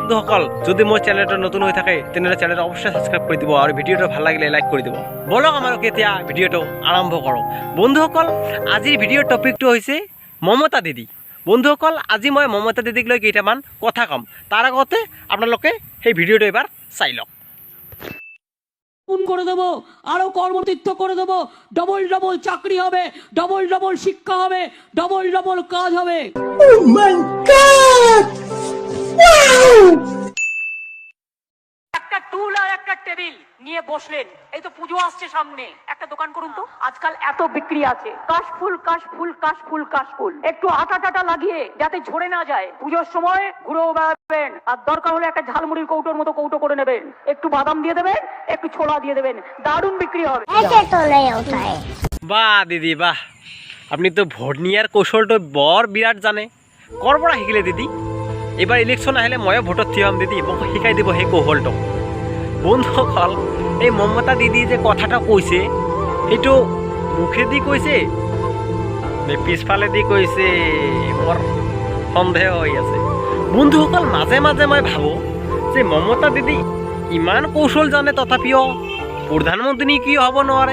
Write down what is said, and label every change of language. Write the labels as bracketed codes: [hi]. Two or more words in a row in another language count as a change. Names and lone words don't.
[as] বন্ধুসকল যদি মোৰ চেনেলটো নতুন হৈ থাকে তেনেহ'লে চেনেলটো অৱশ্যই ছাবস্ক্ৰাইব কৰি দিব আৰু ভিডিঅ'টো ভাল লাগিলে লাইক কৰি দিব। বলক আমালোকে এতিয়া ভিডিঅ'টো আৰম্ভ কৰোঁ। বন্ধুসকল আজিৰ ভিডিঅ'ৰ টপিকটো হৈছে মমতা দিদি। বন্ধুসকল আজি মই মমতা দিদিক লৈ কেইটামান কথা ক'ম, তাৰ আগতে আপোনালোকে সেই ভিডিঅ'টো এবাৰ চাই লওক। [bn] করে দেবো, আরো কর্মতীর্থ করে দেবো, [en] double double [bn] চাকরি হবে, [en] double double [bn] শিক্ষা হবে, [en] double double [bn] কাজ হবে। একটা টুল আর একটা টেবিল নিয়ে বসলেন, এই তো পুজো আসছে সামনে, একটা দোকান করুন তো। আজকাল এত বিক্রি আছে, কাশফুল কাশফুল কাশফুল কাশফুল, একটু আটা টাটা লাগিয়ে যাতে ঝরে না যায়। পুজোর সময় ঘুরেও বেড়াবেন, আর দরকার হলে একটা ঝালমুড়ির কৌটোর মতো কৌটো করে নেবেন, একটু বাদাম দিয়ে দেবেন, একটু ছোলা দিয়ে দেবেন, দারুণ বিক্রি হবে। [as] বাহ দিদি বাহ, আপনি তো ভোট নিয়ার কৌশলটো বৰ বিৰাট জানে। ক'ৰ পৰা শিকিলে দিদি? এইবাৰ ইলেকশ্যন আহিলে ময়ো ভোটত থিয় হ'ম দিদি, মোক শিকাই দিব সেই কৌশলটো। বন্ধুসকল এই মমতা দিদি যে কথাটা কৈছে সেইটো মুখেদি কৈছে নে পিছফালেদি কৈছে, মোৰ সন্দেহ হৈ আছে। বন্ধুসকল মাজে মাজে মই ভাবোঁ যে মমতা দিদি ইমান কৌশল জানে তথাপিও প্ৰধানমন্ত্ৰী কিয় হ'ব নোৱাৰে।